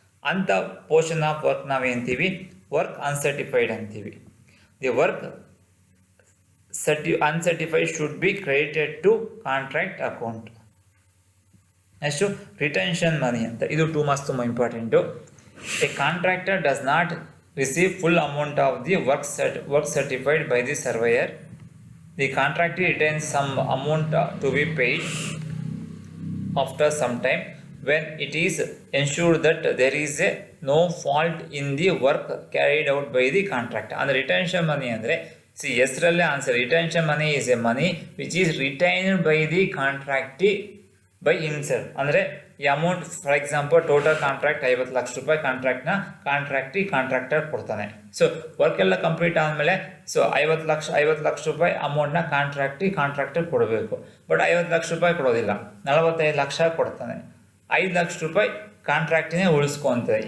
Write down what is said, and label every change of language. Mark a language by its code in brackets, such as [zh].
[kn] ಅಂಥ portion of work ನಾವೇಂತೀವಿ, work uncertified ಅಂತೀವಿ. [en] The work uncertified should be credited to contract account. [kn] Next retention ಮನಿ ಅಂತ, ಇದು 2 marks ತುಂಬ important. [en] A contractor does not receive full amount of the work certified by the surveyor. The contractor retains some amount to be paid after some time when it is ensured that there is no fault in the work carried out by the contractor. And retention money [kn] andre ಹೆಸರಲ್ಲೇ answer, [en] Retention money is a money which is retained by the contractee by himself. [kn] ಅಂದರೆ ಈ amount, for example total contract 50 lakh ರೂಪಾಯಿ contractor ಕೊಡ್ತಾನೆ. So work ಎಲ್ಲ complete ಆದಮೇಲೆ 50 ಲಕ್ಷ ರೂಪಾಯಿ ಅಮೌಂಟ್ನ contractor ಕೊಡಬೇಕು. ಬಟ್ 50 ಲಕ್ಷ ರೂಪಾಯಿ ಕೊಡೋದಿಲ್ಲ, 45 ಲಕ್ಷ ಕೊಡ್ತಾನೆ. 5 ಲಕ್ಷ ರೂಪಾಯಿ ಕಾಂಟ್ರಾಕ್ಟಿನೇ ಉಳಿಸ್ಕೊತಾನೆ.